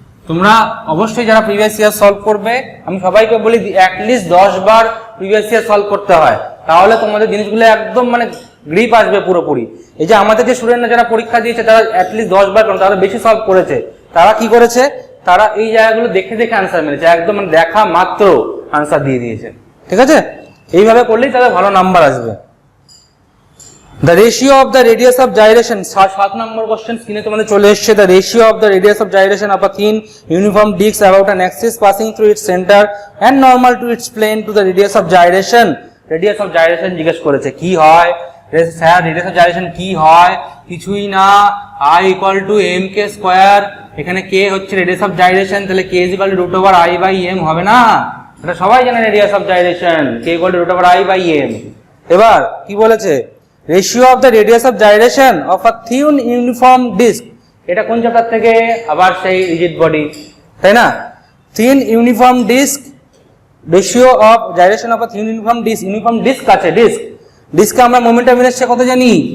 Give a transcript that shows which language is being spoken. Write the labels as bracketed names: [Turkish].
[Bangla] তোমরা অবশ্যই যারা প্রিভিয়াস ইয়ার সলভ করবে, আমি সবাইকে বলি অ্যাটলিস্ট 10 বার প্রিভিয়াস ইয়ার সলভ করতে হয়, তাহলে তোমাদের জিনিসগুলো একদম মানে গ্রিপ আসবে পুরোপুরি। এই যে আমাদের যে স্টুডেন্টরা যারা পরীক্ষা দিয়েছে তারা অ্যাটলিস্ট 10 বার, তারা বেশি সলভ করেছে, তারা কি করেছে, তারা এই জায়গাগুলো দেখে দেখে আনসার মেরেছে, একদম মানে দেখা মাত্র আনসার দিয়ে দিয়েছে। ঠিক আছে, এইভাবে করলেই তাদের ভালো নাম্বার আসবে। [English] The ratio of the radius of gyration, [Bangla] 7 number question স্ক্রিনে তোমাদের চলে এসেছে। [English] The ratio of the radius of gyration of a thin uniform disc about an axis passing through its center and normal to its plane to the radius of gyration. [Bangla] Radius of gyration জিজ্ঞেস করেছে, কি হয় sir, radius of gyration কি হয়? কিছুই না, [English] I equal to mk square, এখানে k হচ্ছে radius of gyration, তাহলে k is equal to root over I by m হবে না? [Bangla] এটা সবাই জানে [English] radius of gyration, k equal to root over I by m। এবার কি বলেছে, ratio of the radius of gyration of a thin uniform disc, [Bangla] এটা কোন চ্যাপ্টার থেকে? আবার সেই রিজিড বডি, তাই না? Thin uniform disk, [English] ratio of gyration of a thin uniform disc, [Bangla] uniform disk আছে, ডিস্কে আমরা মোমেন্টাম ইনার্সিয়া কত জানি?